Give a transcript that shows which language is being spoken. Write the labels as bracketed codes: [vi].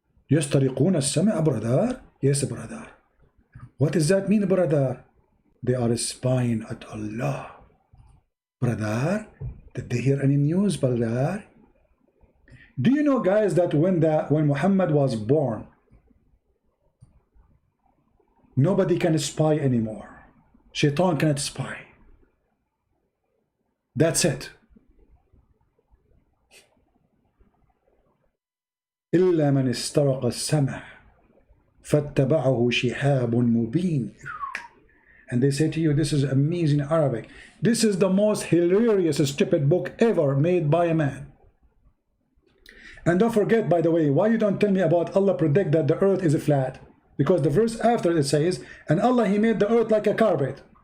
[ar] يسترقون السماء, brother. [en] Yes, brother. What does that mean, brother? They are spying at Allah. Brother, did they hear any news, brother? Do you know, guys, that when Muhammad was born, nobody can spy anymore. Shaitan cannot spy. That's it. [ar] إلا من استرق السمع فاتبعه شهاب مبين. [en] And they say to you, this is amazing Arabic. This is the most hilarious, stupid book ever made by a man. And don't forget, by the way, why you don't tell me about Allah predict that the earth is flat? Because the verse after it says, and Allah, he made the earth like a carpet.